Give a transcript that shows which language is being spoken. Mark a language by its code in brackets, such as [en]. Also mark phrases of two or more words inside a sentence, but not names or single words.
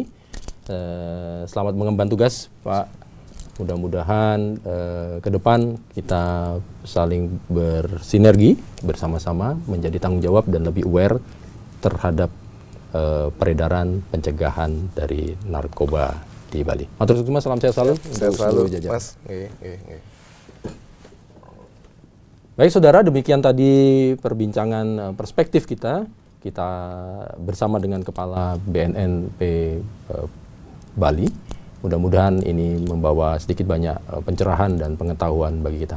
[id] Selamat mengemban tugas, Pak. Mudah-mudahan ke depan kita saling bersinergi bersama-sama, menjadi tanggung jawab dan lebih aware terhadap peredaran pencegahan dari narkoba di Bali. [jv] Matur nuwun, [id] salam sehat selalu. Sehat selalu, jajan. Mas. Baik saudara, demikian tadi perbincangan perspektif kita bersama dengan Kepala BNNP Bali. Mudah-mudahan ini membawa sedikit banyak pencerahan dan pengetahuan bagi kita.